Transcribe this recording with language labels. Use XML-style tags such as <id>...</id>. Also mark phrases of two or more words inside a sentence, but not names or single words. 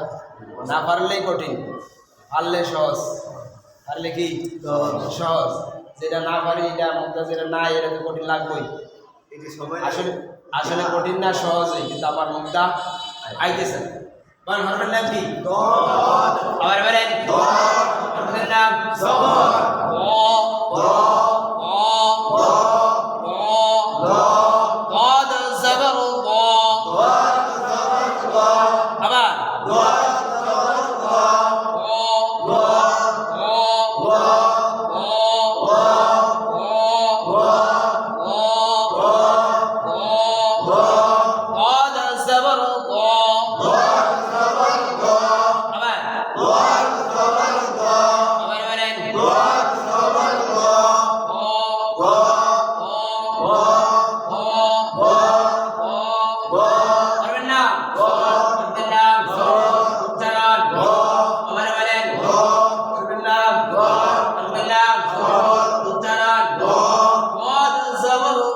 <bn>না পারলেই কঠিন পারলে সহজ পারলে কি সহজ যেটা না পারি এটা মুখটা যেটা না এটা তো কঠিন লাগবেই আসলে আসলে কঠিন না সহজই কিন্তু আমার মুখটা আইতেছে বলেন হরফের নাম কি আবার বলেন হরফের নাম</bn> <ar>ضاد زبر আবার ضاد زبر</ar> <bn>আবার আবার বলেন হরফের নাম হরফের নাম উচ্চারণ আবার বলেন হরফের নাম হরফের নাম উচ্চারণ</bn> <ar>ضاد زبر</ar>